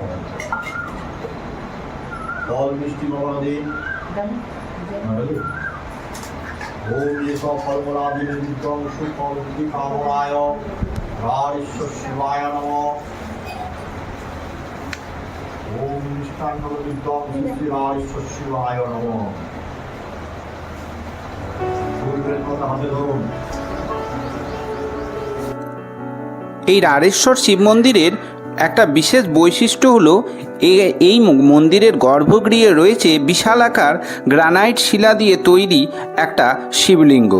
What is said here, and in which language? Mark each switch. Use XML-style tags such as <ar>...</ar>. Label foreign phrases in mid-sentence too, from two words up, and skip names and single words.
<sa>फल मिष्टि भगवती ओम ये सब फलमूलादि नित्यं सुफलमुक्ति कामनाय राणेश्वर शिवाय नमः। ओम निष्ठान नित्यं श्री राणेश्वर शिवाय नमः।</sa> <bn>पूर्वेर কথা হাতে ধরুন। এই রাড়েশ্বর শিব মন্দিরের একটা বিশেষ বৈশিষ্ট্য হলো এই মন্দিরের গর্ভগৃহে রয়েছে বিশালাকার গ্রানাইট শিলা দিয়ে তৈরি একটা শিবলিঙ্গ।</bn>